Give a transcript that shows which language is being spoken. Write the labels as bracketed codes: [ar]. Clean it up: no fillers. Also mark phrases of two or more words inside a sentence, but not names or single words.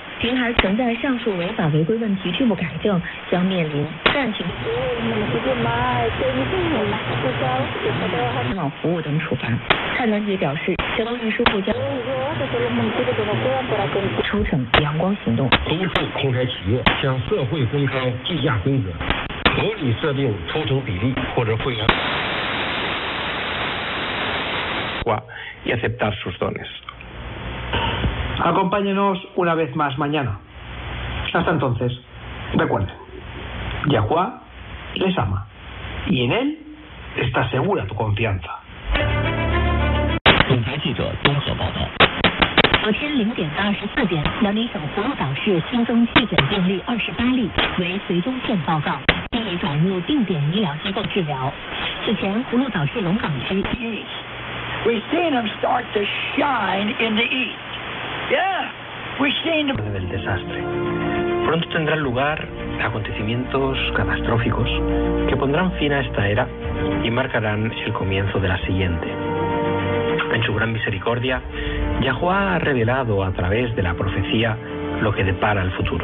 [zh] 平台存在上述违法违规问题拒不改正，将面临暂停联网服务等处罚。蔡团结表示，交通运输部将抽成阳光行动，督促平台企业向社会公开计价规则，合理设定抽成比例或者会员。 [es] Y aceptar sus dones. Acompáñenos una vez más mañana. Hasta entonces, recuerden, Yahuwah les ama y en él está segura tu confianza. [zh] 总台记者综合报道。昨天0点到24点，辽宁省葫芦岛市新增确诊病例28例，为绥中县报告，并已转入定点医疗机构治疗。此前，葫芦岛市龙岗区。 [en] We're seeing them start to shine in the east. Yeah, we're seeing them. [es] Del desastre. Pronto tendrán lugar acontecimientos catastróficos que pondrán fin a esta era y marcarán el comienzo de la siguiente. En su gran misericordia, Yahuwah ha revelado a través de la profecía lo que depara el futuro.